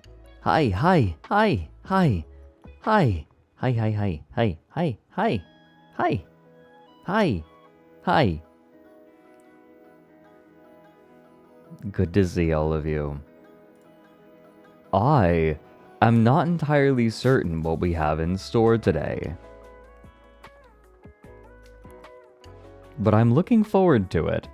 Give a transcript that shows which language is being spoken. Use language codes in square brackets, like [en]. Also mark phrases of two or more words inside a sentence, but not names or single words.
[en] Hi, hi, hi, hi, hi, hi, hi, hi, hi, hi, hi, hi, hi, hi. Good to see all of you. I am not entirely certain what we have in store today, but I'm looking forward to it.